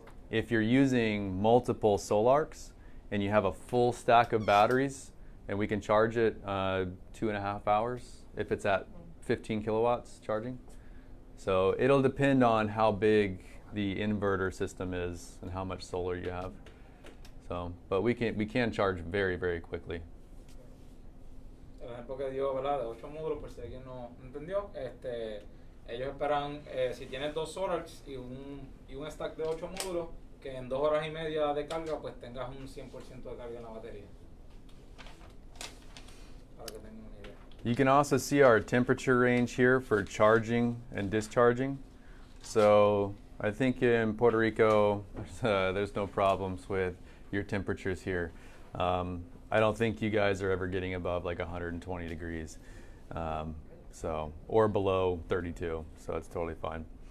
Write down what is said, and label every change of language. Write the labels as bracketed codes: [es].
[en] If you're using multiple Solarcs and you have a full stack of batteries, and we can charge it 2.5 hours if it's at 15 kilowatts charging. So it'll depend on how big the inverter system is and how much solar you have. So, but we can charge very, very quickly. [es] El ejemplo que dio, ¿verdad? De 8 módulos, por si alguien no entendió, ellos esperan, si tienes 2 solars y un stack de 8 módulos, que en 2 horas y media de carga, pues tengas un 100% de carga en la batería. Para que tengan una idea. [en] You can also see our temperature range here for charging and discharging. So I think in Puerto Rico, there's no problems with your temperatures here. I don't think you guys are ever getting above like 120 degrees, or below 32, so it's totally fine.